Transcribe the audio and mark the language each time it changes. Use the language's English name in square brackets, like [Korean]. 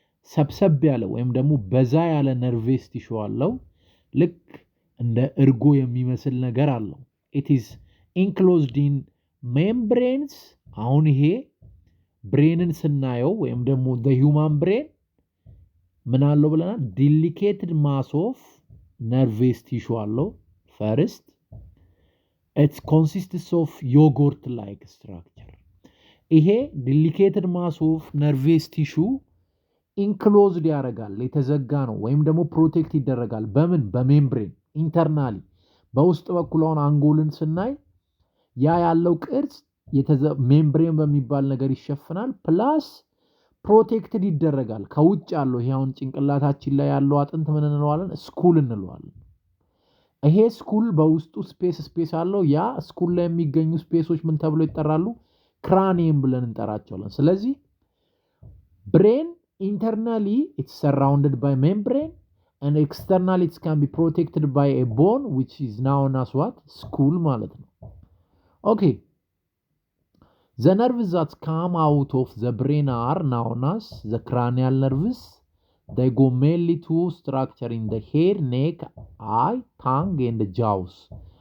[Amharic] ሰብሰብ ያለ ወይም ደግሞ በዛ ያለ ነርቬስ ቲሹ አለው። ልክ እንደ እርጎ የሚመስል ነገር አለው። [English] it is enclosed in membranes። [Amharic] አሁን ይሄ ብሬንን ስናየው ወይም ደግሞ [English] the human brain [Amharic] ምን አለው ብለናል? [English] delicate mass of nervous tissue አለው። first it consists of yogurt like structure። ይሄ delicate mass of nervous tissue enclosed ያደርጋል፣ [Amharic] የተዘጋ ነው ወይም ደግሞ ፕሮቴክት ይደረጋል። በምን? በሜምብሬን ኢንተርናሊ በውስጥ በኩል አሁን አንጎልን ስናይ ያ ያለው ቅርጽ ሜምብሬን በሚባል ነገር ይሸፍናል። ፕላስ ፕሮቴክትድ ይደረጋል ከውጭ ያለው ይሄ አሁን ጭንቅላታችን ላይ ያለው አጥንት ምን እንለዋለን? ስኩል እንለዋለን። ይሄ ስኩል በውስጡ ስፔስ አለው። ያ ስኩል ላይ የሚገኙ ስፔሶች ምን ተብሎ ይጠራሉ? ክራኒየም ብለን እንጠራቸዋለን። ስለዚህ [English] ብሬን ኢንተርናሊ ኢትስ ሰራውንድድ ባይ ሜምብሬን and externally it can be protected by a bone which is known as what? [Amharic] Skull ማለት ነው። Okay. [English] The nerves that come out of the brain are known as the cranial nerves. They go mainly to structure in the hair, neck, eye, tongue and jaws.